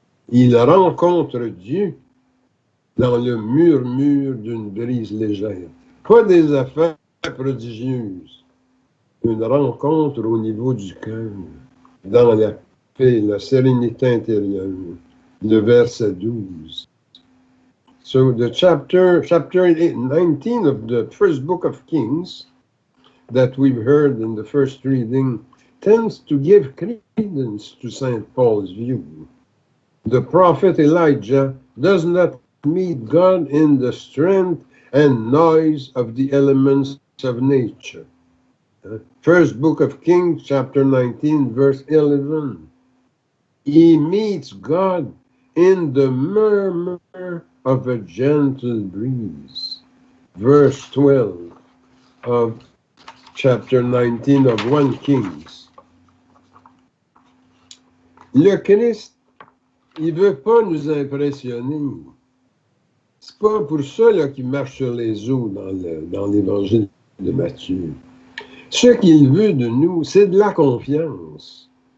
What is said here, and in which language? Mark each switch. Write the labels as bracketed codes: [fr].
[fr] Il rencontre Dieu dans le murmure d'une brise légère. Pas des affaires prodigieuses. Une rencontre au niveau du cœur, dans la paix, la sérénité intérieure. Le verset 12. [en] So the chapter 19 of the first book of Kings that we've heard in the first reading tends to give credence to St. Paul's view. The prophet Elijah does not meet God in the strength and noise of the elements of nature. First book of Kings, chapter 19, verse 11. He meets God in the murmur of a gentle breeze. Verse 12 of chapter 19 of 1 Kings. [fr] Le Christ, il veut pas nous impressionner. C'est pas pour ça là, qu'il marche sur les eaux dans l'évangile de Matthieu. Ce qu'il veut de nous, c'est de la confiance.